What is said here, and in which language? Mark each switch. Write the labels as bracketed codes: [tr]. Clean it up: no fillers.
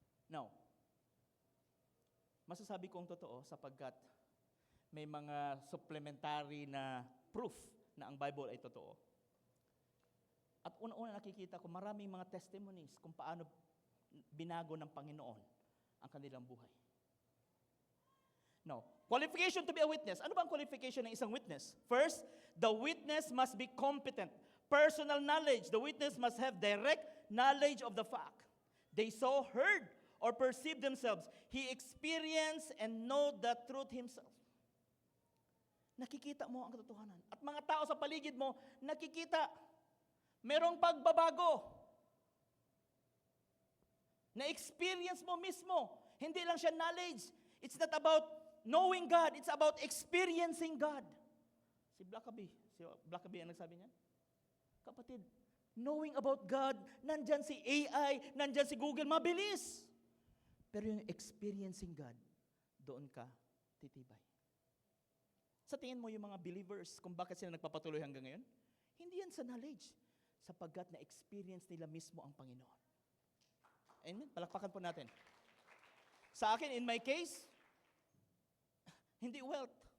[tl] Now, masasabi kong totoo sapagkat may mga supplementary na proof na ang Bible ay totoo. At una-una nakikita ko maraming mga testimonies kung paano binago ng Panginoon ang kanilang buhay. [en] Now, qualification to be a witness. [tl] Ano ba ang qualification ng isang witness? [en] First, the witness must be competent. Personal knowledge. The witness must have direct knowledge of the fact. They saw, heard, or perceived themselves. He experienced and know the truth himself. [tl] Nakikita mo ang katotohanan. At mga tao sa paligid mo, nakikita. Merong pagbabago. Na-experience mo mismo. Hindi lang siya knowledge. [en] It's not about knowing God, it's about experiencing God. [tl] Si Blackaby ang nagsabi niyan? Kapatid, knowing about God, nandyan si AI, nandyan si Google, mabilis. Pero yung experiencing God, doon ka titibay. Sa tingin mo yung mga believers, kung bakit sila nagpapatuloy hanggang ngayon? Hindi yan sa knowledge, sapagkat na-experience nila mismo ang Panginoon. Amen? Palakpakan po natin. Sa akin, in my case, hindi wealth.